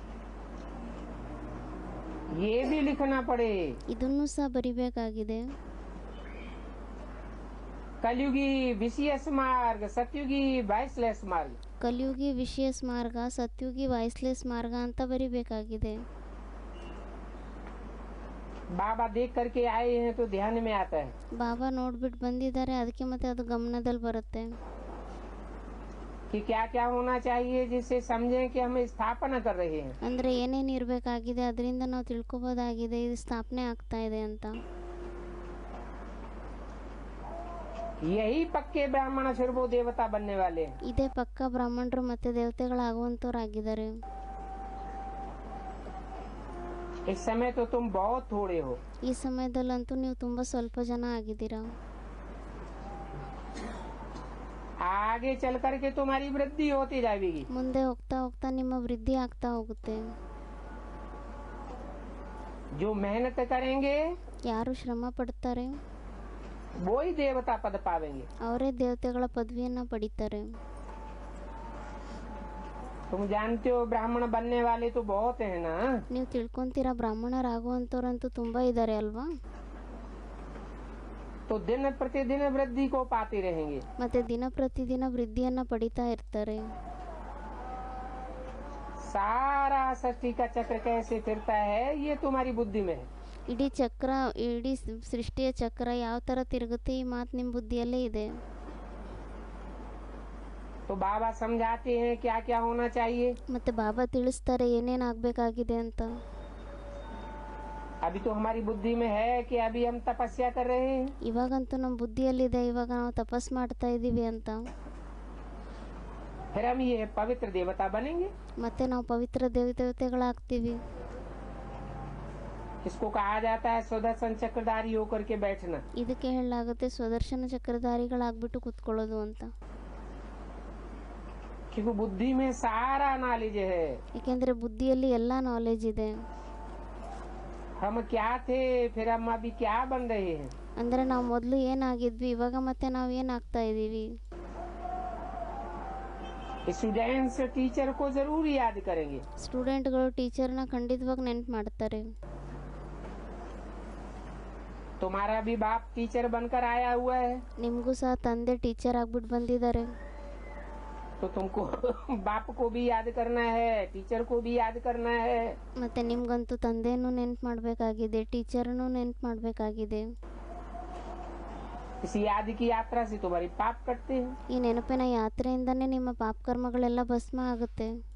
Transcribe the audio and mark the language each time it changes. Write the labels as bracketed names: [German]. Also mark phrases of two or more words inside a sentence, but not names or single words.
[Hindi] ये भी लिखना पड़े। [Kannada] ಇದನ್ನೂ ಸಹ ಬರಿಬೇಕಾಗಿದೆ. [Hindi] कलयुगी विशेष मार्ग, सतयुगी वाइसलेस मार्ग। [Kannada] ಕಲಿಯುಗಿ ವಿಶೇಷ ಮಾರ್ಗ, ಸತ್ಯುಗಿ ವಾಯ್ಸ್ಲೆಸ್ ಮಾರ್ಗ ಅಂತ ಬರಿಬೇಕಾಗಿದೆ. [Hindi] बाबा देख करके आए हैं तो ध्यान में आता है। [Kannada] ಬಾಬಾ ನೋಡ್ಬಿಟ್ಟು ಬಂದಿದ್ದಾರೆ, ಅದಕ್ಕೆ ಮತ್ತೆ ಅದು ಗಮನದಲ್ಲಿ ಬರುತ್ತೆ. [Hindi] कि क्या क्या होना चाहिए जिससे समझें कि हम स्थापना कर रहे हैं। [Kannada] ಅಂದ್ರೆ ಏನೇನು ಇರಬೇಕಾಗಿದೆ ಅದರಿಂದ ನಾವು ತಿಳ್ಕೊಬೋದಾಗಿದೆ ಇದು ಸ್ಥಾಪನೆ ಆಗ್ತಾ ಇದೆ ಅಂತ. [Hindi] यही पक्के ब्राह्मण फिर वो देवता बनने वाले हैं। [Kannada] ಇದೇ ಪಕ್ಕ ಬ್ರಾಹ್ಮಣರು ಮತ್ತೆ ದೇವತೆಗಳಾಗುವಂತವರಾಗಿದ್ದಾರೆ. [Hindi] इस समय तो तुम बहुत थोड़े हो। [Kannada] ಈ ಸಮಯದಲ್ಲಂತೂ ನೀವು ತುಂಬಾ ಸ್ವಲ್ಪ ಜನ ಆಗಿದ್ದೀರಾ. [Hindi] आगे चल करके तुम्हारी वृद्धि होती जाएगी। [Kannada] ಮುಂದೆ ಹೋಗ್ತಾ ಹೋಗ್ತಾ ನಿಮ್ಮ ವೃದ್ಧಿ ಆಗ್ತಾ ಹೋಗುತ್ತೆ. [Hindi] जो मेहनत करेंगे [Kannada] ಯಾರು ಶ್ರಮ ಪಡ್ತಾರೆ [Hindi] वो ही देवता पद पावेंगे। [Kannada] ಅವರೇ ದೇವತೆಗಳ ಪದವಿಯನ್ನ ಪಡಿತಾರೆ. [Hindi] तुम जानते हो ब्राह्मण बनने वाले तो बहुत हैं ना। [Kannada] ನೀವು ತಿಳ್ಕೊಂತೀರಾ ಬ್ರಾಹ್ಮಣರಾಗುವಂತವ್ರಂತೂ ತುಂಬಾ ಇದ್ದಾರೆ ಅಲ್ವಾ. [Hindi] तो दिन प्रतिदिन वृद्धि को पाते रहेंगे। [Kannada] ಮತ್ತೆ ದಿನ ಪ್ರತಿದಿನ ವೃದ್ಧಿಯನ್ನ ಪಡಿತಾ ಇರ್ತಾರೆ. [Hindi] सारा सृष्टि का चक्र कैसे फिरता है ये तुम्हारी बुद्धि में है। [Kannada] ಇಡೀ ಚಕ್ರ, ಇಡೀ ಸೃಷ್ಟಿಯ ಚಕ್ರ ಯಾವ ತರ ತಿರುಗುತ್ತೆ ಈ ಮಾತು ನಿಮ್ಮ ಬುದ್ಧಿಯಲ್ಲೇ ಇದೆ. [Hindi] तो बाबा समझाते हैं क्या क्या होना चाहिए। [Kannada] ಮತ್ತೆ ಬಾಬಾ ತಿಳಿಸ್ತಾರೆ ಏನೇನ್ ಆಗ್ಬೇಕಾಗಿದೆ ಅಂತ. [Hindi] अभी तो हमारी बुद्धि में है कि अभी हम तपस्या कर रहे हैं। [Kannada] ಇವಾಗಂತೂ ನಮ್ಮ ಬುದ್ಧಿಯಲ್ಲಿದೆ ಇವಾಗ ನಾವು ತಪಸ್ ಮಾಡ್ತಾ ಇದೀವಿ ಅಂತ. [Hindi] फिर हम ये पवित्र देवता बनेंगे। [Kannada] ಮತ್ತೆ ನಾವು ಪವಿತ್ರ ದೇವತೆಗಳಾಗ್ತೀವಿ. [Hindi] इसको कहा जाता है सुदर्शन चक्रधारी होकर के बैठना। [Kannada] ಇದಕ್ಕೆ ಹೇಳಲಾಗುತ್ತೆ ಸ್ವದರ್ಶನ ಚಕ್ರಧಾರಿಗಳಾಗ್ಬಿಟ್ಟು ಕುತ್ಕೊಳ್ಳೋದು ಅಂತ. [Hindi] क्योंकि बुद्धि में सारा नॉलेज है। [Kannada] ಯಾಕೆಂದ್ರೆ ಬುದ್ಧಿಯಲ್ಲಿ ಎಲ್ಲಾ ನಾಲೆಜ್ ಇದೆ. [Hindi] हम क्या थे फिर हम अभी क्या बन रहे हैं। [Kannada] ಅಂದ್ರೆ ನಾವು ಮೊದಲು ಏನಾಗಿದ್ವಿ ಇವಾಗ ಮತ್ತೆ ನಾವು ಏನಾಗ್ತಾ ಇದೀವಿ. [Hindi] स्टूडेंट्स टीचर को जरूर याद करेंगे। [Kannada] ಸ್ಟೂಡೆಂಟ್ಗಳು ಟೀಚರ್ನ ಖಂಡಿತವಾಗಿ ನೆನ್ಪು ಮಾಡ್ತಾರೆ. [Hindi] तुम्हारा भी बाप टीचर बनकर आया हुआ है। [Kannada] ನಿಮಗೂ ಸಹ ತಂದೆ ಟೀಚರ್ ಆಗ್ಬಿಟ್ಟು ಬಂದಿದ್ದಾರೆ. [Hindi] तो तुमको बाप को भी याद करना है, टीचर को भी याद करना है। [Kannada] ಮತ್ತೆ ನಿಮ್ಗಂತೂ ತಂದೆನೂ ನೆನ್ಪು ಮಾಡಬೇಕಾಗಿದೆ, ಟೀಚರ್ನೂ ನೆನ್ಪು ಮಾಡಬೇಕಾಗಿದೆ. [Hindi] इस याद की यात्रा से तुम्हारी पाप कटते हैं। [Kannada] ಈ ನೆನಪಿನ ಯಾತ್ರೆಯಿಂದನೇ ನಿಮ್ಮ ಪಾಪಕರ್ಮಗಳೆಲ್ಲ ಭಸ್ಮ ಆಗುತ್ತೆ.